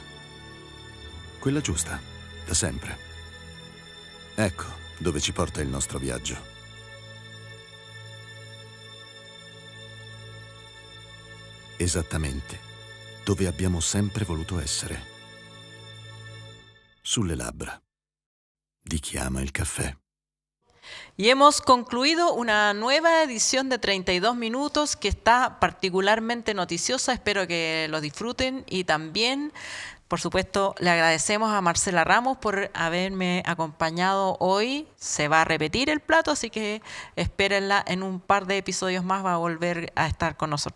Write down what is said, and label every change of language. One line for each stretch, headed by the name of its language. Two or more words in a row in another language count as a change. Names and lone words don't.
Italian: Quella giusta, da sempre. Ecco dove ci porta il nostro viaggio. Esattamente dove abbiamo sempre voluto essere. Sulle labbra di chi ama il caffè.
Spanish: Y hemos concluido una nueva edición de 32 minutos que está particularmente noticiosa. Espero que lo disfruten y también, por supuesto, le agradecemos a Marcela Ramos por haberme acompañado hoy. Se va a repetir el plato, así que espérenla en un par de episodios más, va a volver a estar con nosotros.